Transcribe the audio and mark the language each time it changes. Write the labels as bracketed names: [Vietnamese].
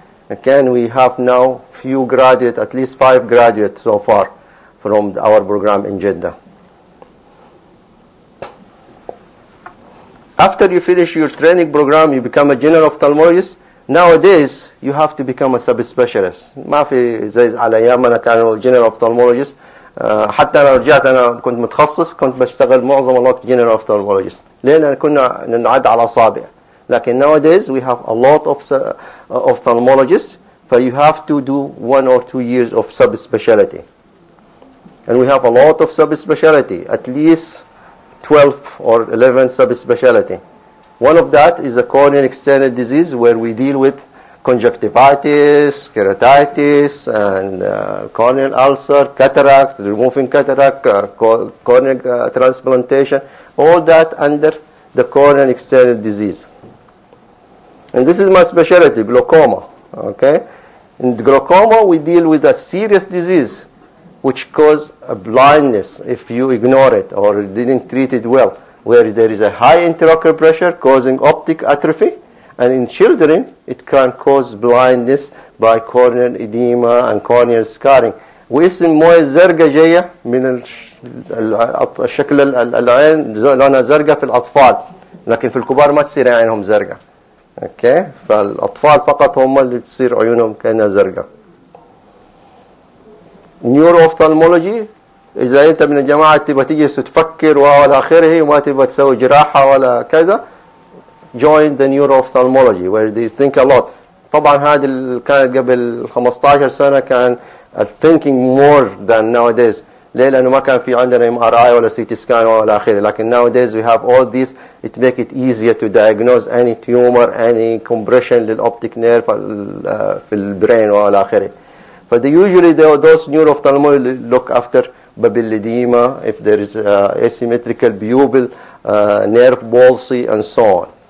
[English] Again, we have now few graduates, at least 5 graduates so far from our program in Jeddah. After you finish your training program, you become a general ophthalmologist. Nowadays, you have to become a subspecialist. [Arabic] ما في زي على أيام أنا كان general ophthalmologist. حتى أنا رجعت أنا كنت متخصص, كنت بشتغل معظم الوقت general ophthalmologist. لأن كنا نعد على أصابع. لكن [English] nowadays, we have a lot of ophthalmologists, so you have to do 1 or 2 years of subspecialty. And we have a lot of subspecialty, at least 12 or 11 subspecialty. One of that is a corneal external disease where we deal with conjunctivitis, keratitis, and corneal ulcer, cataract, removing cataract, corneal transplantation, all that under the corneal external disease. And this is my specialty, glaucoma. Okay? In glaucoma, we deal with a serious disease which causes a blindness if you ignore it or didn't treat it well, where there is a high intraocular pressure causing optic atrophy, and in children, it can cause blindness by corneal edema and corneal scarring. [Arabic] واسم مويه زرقاء جاية من الشكل العين لونها زرقاء في الأطفال, لكن في الكبار ما تصير عينهم زرقاء. [English] Okay? [Arabic] فالأطفال فقط هم اللي بتصير عيونهم كأنها زرقاء. Neuro-ophthalmology, إذا أنت من الجماعة تبى تجلس تفكر وعلى آخره وما تبى تسوي جراحة ولا كذا, [English] join the neuro-ophthalmology where they think a lot. [Arabic] طبعا هذا كانت قبل 15 سنة كان [English] thinking more than nowadays. [Arabic] ليه؟ لأنه ما كان في عندنا MRI ولا CT scan ولا آخره. لكن [English] nowadays we have all these. It make it easier to diagnose any tumor, any compression للoptic nerve [Arabic] في البرين ولا آخره. [English] But they usually those neuro-ophthalmologists look after babyloedema if there is asymmetrical pupil, nerve palsy, and so on.